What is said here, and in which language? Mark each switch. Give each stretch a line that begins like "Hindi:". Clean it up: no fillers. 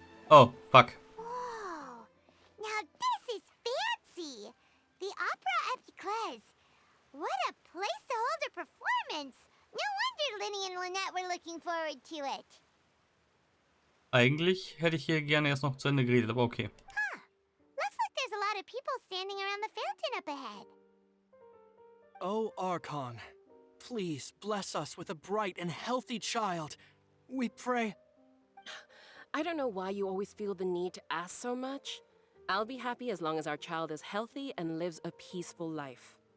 English: Oh, fuck. Whoa! Now this is fancy! The opera at Eclairs. What a place to hold a performance! No wonder Linny and Lynette were looking forward to it.
German: Eigentlich hätte ich hier gerne erst noch zu Ende geredet, aber okay. Huh.
English: Looks like there's a lot of people standing around the fountain up ahead. Oh, Archon, please bless us with a bright and healthy child. We pray. I don't know why you always feel the need to ask so much. I'll be happy as long as our child is healthy and lives a peaceful life.